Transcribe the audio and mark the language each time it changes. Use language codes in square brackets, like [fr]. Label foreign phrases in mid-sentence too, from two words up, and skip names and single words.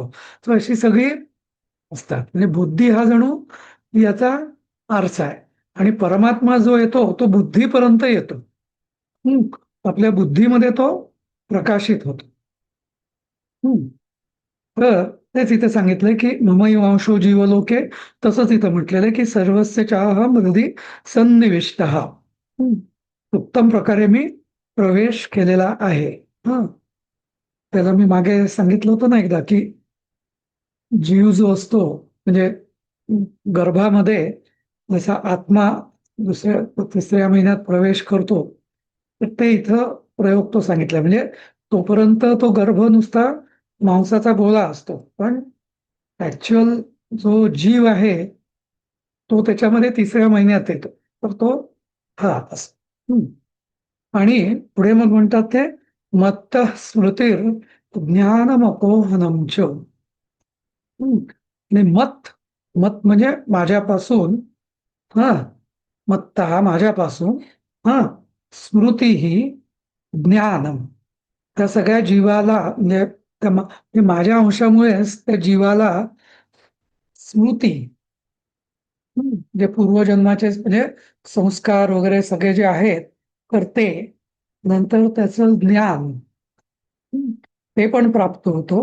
[mr] तर अशी सगळी असतात. म्हणजे बुद्धी हा जणू याचा आरसा आहे, आणि परमात्मा जो येतो तो बुद्धीपर्यंत येतो. आपल्या बुद्धीमध्ये तो प्रकाशित होतो. तर तेच इथे सांगितलंय की [sa] ममैवांशो जीवलोके. [mr] तसंच इथं म्हटलेलं आहे की [sa] सर्वस्य चाहं हृदि सन्निविष्टः. [mr] उत्तम प्रकारे मी प्रवेश केलेला आहे. त्याला मी मागे सांगितलं होतं ना एकदा की जीव जो असतो म्हणजे गर्भामध्ये जसा आत्मा तिसऱ्या महिन्यात प्रवेश करतो, तर ते इथं प्रयोग तो सांगितला. म्हणजे तोपर्यंत तो गर्भ नुसता मांसाचा गोळा असतो, पण ऍक्च्युअल जो जीव आहे तो त्याच्यामध्ये तिसऱ्या महिन्यात येतो. तर तो हा असतो. आणि पुढे मग म्हणतात ते [sa] मत्त स्मृतीर ज्ञानमपोहनम च. [mr] आणि मत, मत म्हणजे माझ्यापासून, हा, मत्त हा माझ्यापासून, हा, स्मृती ही ज्ञानम, त्या सगळ्या जीवाला म्हणजे म्हणजे माझ्या अंशामुळेच त्या जीवाला स्मृती, जे पूर्वजन्माचे म्हणजे संस्कार वगैरे सगळे जे आहेत, तर ते नंतर त्याचं ज्ञान, ते पण प्राप्त होतो.